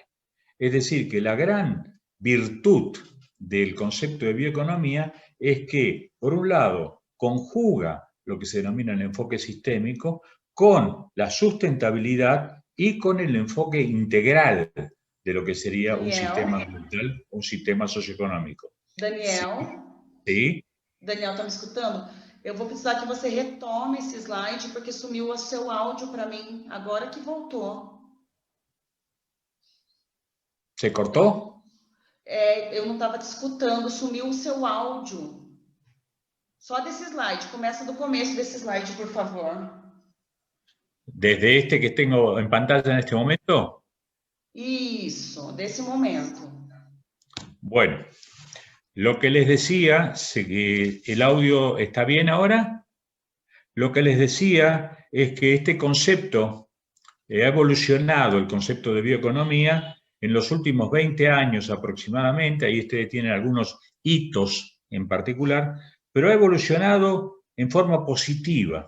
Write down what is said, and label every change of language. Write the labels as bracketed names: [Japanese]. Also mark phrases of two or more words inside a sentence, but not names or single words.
[Spanish] Es decir, que la gran virtud del concepto de bioeconomía es que, por un lado, conjuga lo que se denomina el enfoque sistémico con la sustentabilidad y con el enfoque integral de lo que sería un sistema ambiental, un sistema socioeconómico. Daniel? Sí. [Portuguese] Daniel, tá me escutando? Eu vou precisar que você retome esse slide, porque sumiu o seu áudio para mim, agora que voltou. [Spanish] ¿Se cortó? [Portuguese] Eu não estava te escutando, sumiu o seu áudio. Só desse slide, começa do começo desse slide, por favor. [Spanish] ¿Desde este que tengo en pantalla en este momento? [Portuguese] Isso, desse momento. [Spanish] Bueno, lo que les decía, ¿el audio está bien ahora? Lo que les decía es que este concepto ha evolucionado, el concepto de bioeconomía, en los últimos 20 años aproximadamente, ahí ustedes tienen algunos hitos en particular, pero ha evolucionado en forma positiva.